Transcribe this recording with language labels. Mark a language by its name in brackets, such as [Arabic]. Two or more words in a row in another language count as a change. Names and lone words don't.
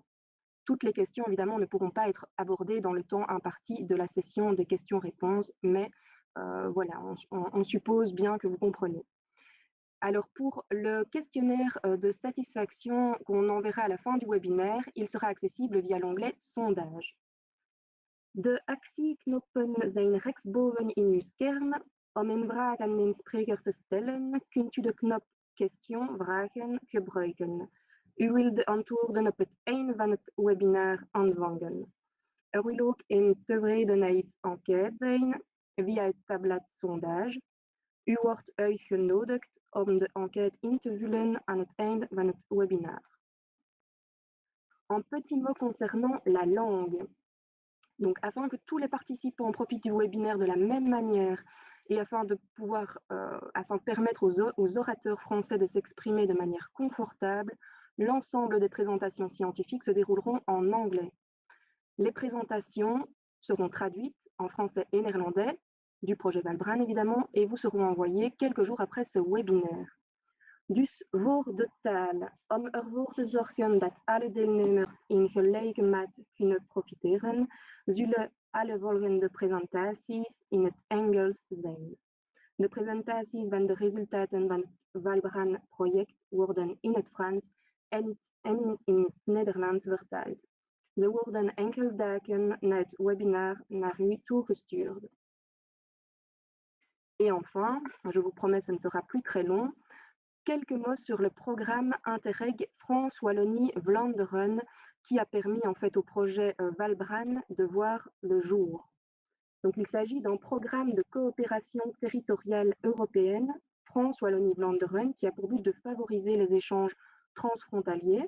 [French] Toutes les questions, évidemment, ne pourront pas être abordées dans le temps imparti de la session des questions-réponses, mais voilà, on suppose bien que vous comprenez. Alors, pour le questionnaire de satisfaction qu'on enverra à la fin du webinaire, il sera accessible via l'onglet « Sondage ». [Dutch] De actieknoppen zijn rechtsboven in uw scherm. Om een vraag aan een spreker te stellen, kunt u de knop Question vragen gebruiken. U wilt de antwoorden op het einde van het webinar ontvangen. Er wil ook een tevredenheidsenquête zijn via het tabblad Sondage. U wordt uitgenodigd om de enquête in te vullen aan het einde van het webinar. [French] Un petit mot concernant la langue. Donc, afin que tous les participants profitent du webinaire de la même manière et afin de permettre aux orateurs français de s'exprimer de manière confortable, l'ensemble des présentations scientifiques se dérouleront en anglais. Les présentations seront traduites en français et néerlandais, du projet ValBran évidemment, et vous seront envoyées quelques jours après ce webinaire. [Dutch] Dus voor de taal, om ervoor te zorgen dat alle deelnemers in gelijke mate kunnen profiteren, zullen alle volgende presentaties in het Engels zijn. De presentaties van de resultaten van het ValBran-project worden in het Frans en in het Nederlands vertaald. Ze worden enkele dagen na het webinar naar u toegestuurd. [French] Et enfin, je vous promets, ce ne sera plus très long, quelques mots sur le programme Interreg France-Wallonie-Vlaanderen qui a permis en fait au projet ValBran de voir le jour. Donc il s'agit d'un programme de coopération territoriale européenne France-Wallonie-Vlaanderen qui a pour but de favoriser les échanges transfrontaliers.